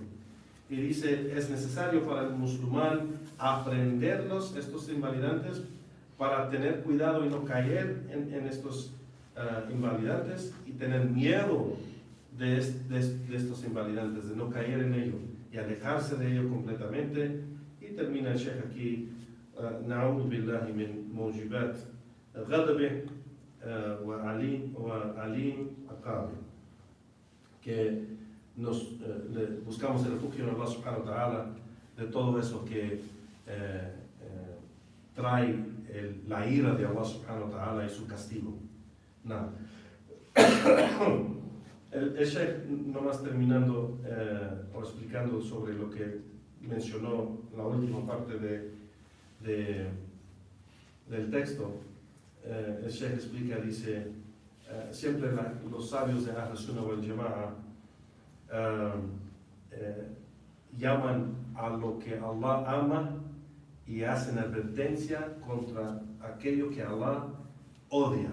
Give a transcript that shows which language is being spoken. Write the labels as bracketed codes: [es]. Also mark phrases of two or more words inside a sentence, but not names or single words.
[es] Y dice, es necesario para el musulmán aprenderlos, estos invalidantes, para tener cuidado y no caer en estos invalidantes y tener miedo de estos invalidantes, de no caer en ello y alejarse de ello completamente. Y termina el Sheikh aquí, [ar] نعوذ بالله من موجبات غضبه وأليم عقابه, [es] que buscamos el refugio en Allah [ar] سبحانه وتعالى [es] de todo eso que trae la ira de Allah subhanahu wa ta'ala y su castigo. Nada. El Sheikh, nomás terminando o explicando sobre lo que mencionó la última parte del texto, el Sheikh explica, dice, siempre los sabios de Ahl Sunnah wal Jama'a llaman a lo que Allah ama y hacen advertencia contra aquello que Allah odia.